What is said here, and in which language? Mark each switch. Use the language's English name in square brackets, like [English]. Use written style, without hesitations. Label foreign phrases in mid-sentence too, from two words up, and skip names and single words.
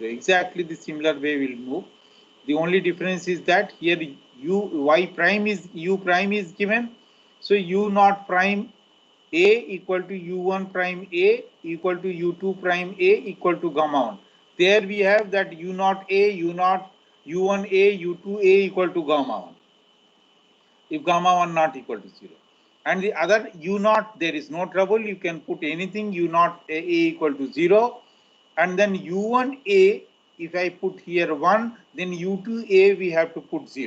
[English] Exactly the similar way will move. The only difference is that here u prime is given, so u naught prime a equal to u1 prime a equal to u2 prime a equal to gamma 1. There we have that u naught a, u naught u1 a, u2 a equal to gamma 1. If gamma 1 not equal to 0. And the other u naught, there is no trouble, you can put anything u naught a equal to 0. And then u1 a, if I put here 1, then u2 a we have to put 0.